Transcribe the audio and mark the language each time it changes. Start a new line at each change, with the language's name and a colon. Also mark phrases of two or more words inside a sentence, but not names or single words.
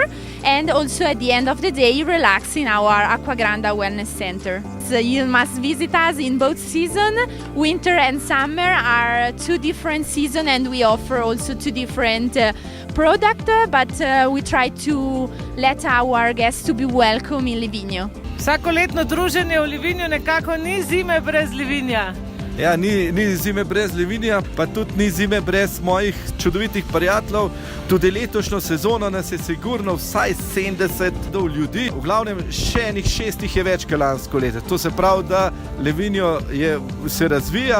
English: And also at the end of the day, relax in our Acquagranda Wellness Center. So you must visit us in both seasons. Winter and summer are two different seasons, and we offer also two different products, but we try to let our guests to be welcome in Livigno.
Slovenian: Vsakoletno druženje v Livignu nekako ni zime brez Livigna. Ja, ni zime brez Livigna, pa tudi ni zime brez mojih čudovitih prijateljev. Tudi letošnjo sezono nas je sigurno vsaj 70 ljudi. V glavnem še enih 6 je več kot lansko leto. To se pravi, da Livigno se razvija.